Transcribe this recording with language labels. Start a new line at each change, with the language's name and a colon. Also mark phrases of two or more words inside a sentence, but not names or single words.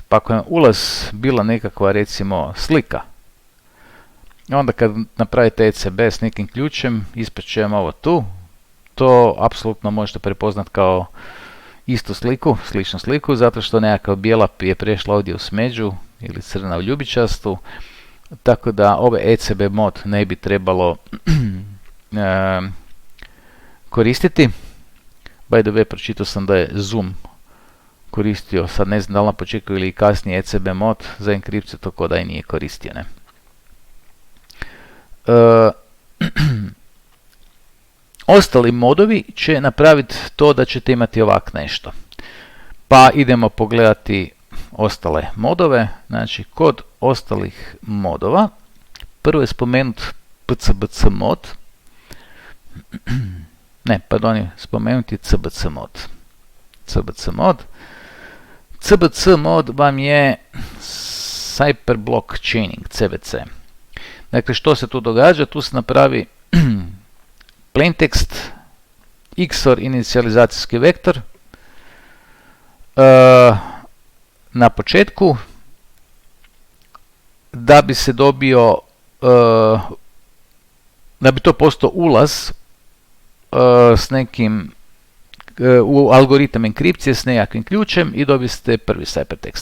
Croatian: Pa ako je ulaz bila nekakva recimo slika, onda kad napravite ECB s nekim ključem, ispred će vam ovo tu, to apsolutno možete prepoznati kao istu sliku, sličnu sliku, zato što nekakav bijela je prešla ovdje u smeđu ili crna u ljubičastu, tako da ovaj ECB mod ne bi trebalo koristiti.
English: By the way,
Croatian: pročitao sam da je Zoom koristio, sad ne znam da li na početku ili kasnije ECB mod za enkripciju, to ko da i nije koristio, ne? Ostali modovi će napraviti to da ćete imati ovak nešto. Pa idemo pogledati ostale modove. Znači, kod ostalih modova, prvo je spomenut PCBC mod. Ne, pardon, je spomenuti CBC mod. CBC mod. CBC mod vam je
English: Cyberblock Chaining,
Croatian: CBC. Dakle, što se tu događa? Tu se napravi plaintext, XOR inicijalizacijski vektor. Na početku, da bi se dobio, da bi to postao ulaz s nekim u algoritam enkripcije s nekakvim ključem i dobiste prvi ciphertext.